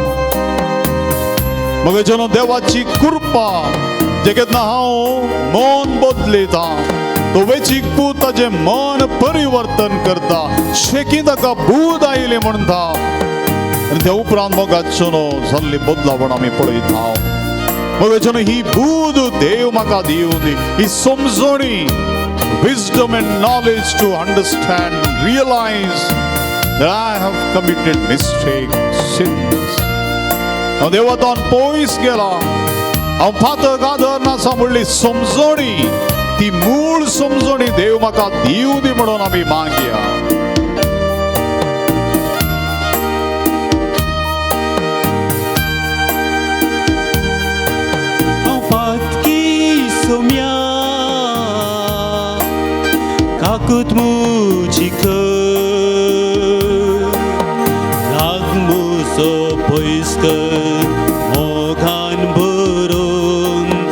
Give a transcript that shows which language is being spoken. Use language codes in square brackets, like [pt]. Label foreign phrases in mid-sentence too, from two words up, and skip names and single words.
[kok] म्हगे देवाची कृपा जे केन्ना हांव मन बदलयता तो वेचीक पूत ताचें मन परिवर्तन करता शेकी ताका बूद आयली म्हणटा आनी त्या उपरांत मोगाचो जाल्ली बदलावण आमी पळयता मोगाचो ही बूद देव म्हाका दिवन ही समजणी [en] wisdom and knowledge to understand, realize that I have committed mistakes, sins. [kok] हांव देवातान पयस गेला हांव पातक आदर नासा म्हणली समजणी ती मूळ समजणी देव म्हाका दिवं दी म्हणून आमी मागया Kakut mucikă Lag muso poiscă Mogan burun